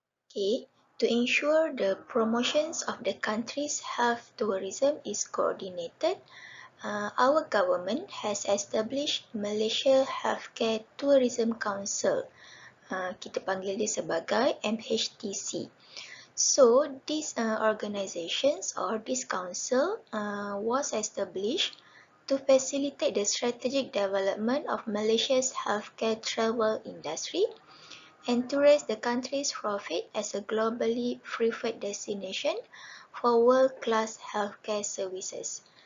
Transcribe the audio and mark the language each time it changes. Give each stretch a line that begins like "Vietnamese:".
English: Okay, to ensure the promotions of the country's health tourism is coordinated, our government has established Malaysia Healthcare Tourism Council.
Malay: Kita panggil dia sebagai MHTC.
English: So, these organizations or this council was established to facilitate the strategic development of Malaysia's healthcare travel industry and to raise the country's profit as a globally preferred destination for world-class healthcare services.